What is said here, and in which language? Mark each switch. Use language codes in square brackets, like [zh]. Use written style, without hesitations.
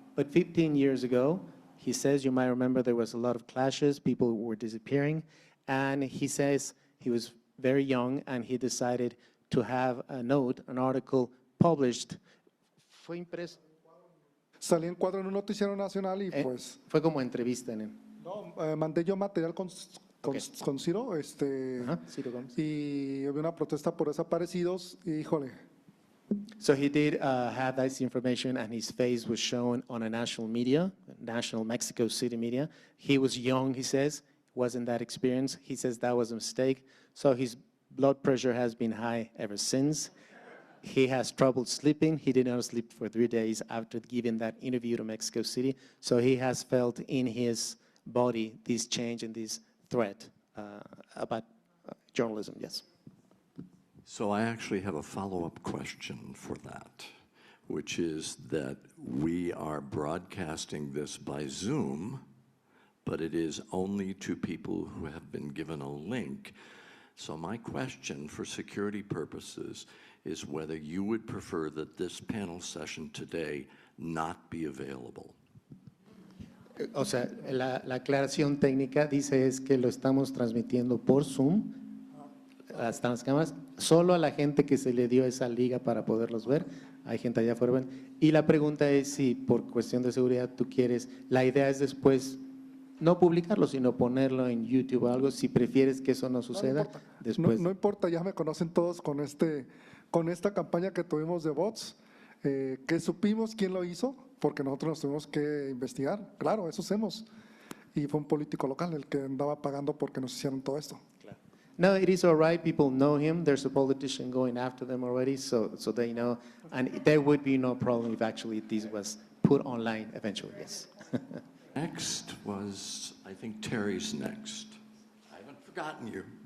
[en] But 15 years ago, he says, you might remember there was a lot of clashes, people were disappearing, and he says he was very young and he decided to have a note, an article published. [es] Fue impreso. Salí en cuadro en un noticiero nacional y pues… Fue como entrevista en él. No, mandé yo material con Ciro, Ciro Gómez. Y había una protesta por desaparecidos y híjole. [en] So he did have that information, and his face was shown on a national media, national Mexico City media. He was young, he says, wasn't that experienced. He says that was a mistake. So his blood pressure has been high ever since. he has trouble sleeping. He did not sleep for 3 days after giving that interview to Mexico City. So he has felt in his body this change and this threat about journalism, yes. So I actually have a follow-up question for that, which is that we are broadcasting this by Zoom, but it is only to people who have been given a link. So my question for security purposes is whether you would prefer that this panel session today not be available. [es] O sea, la aclaración técnica dice es que lo estamos transmitiendo por Zoom, están las cámaras, solo a la gente que se le dio esa liga para poderlos ver, hay gente allá afuera. Y la pregunta es si por cuestión de seguridad tú quieres, la idea es después no publicarlo, sino ponerlo en YouTube o algo, si prefieres que eso no suceda, después. No importa, ya me conocen todos con esta campaña que tuvimos de bots, que supimos quién lo hizo, porque nosotros nos tuvimos que investigar, claro, eso hacemos. Y fue un político local el que andaba pagando porque nos hicieron todo esto. [en] No, it is all right. People know him. There's a politician going after them already, so they know. And there would be no problem if actually this was put online eventually, yes. Next was, I think Terry's next. I haven't forgotten you.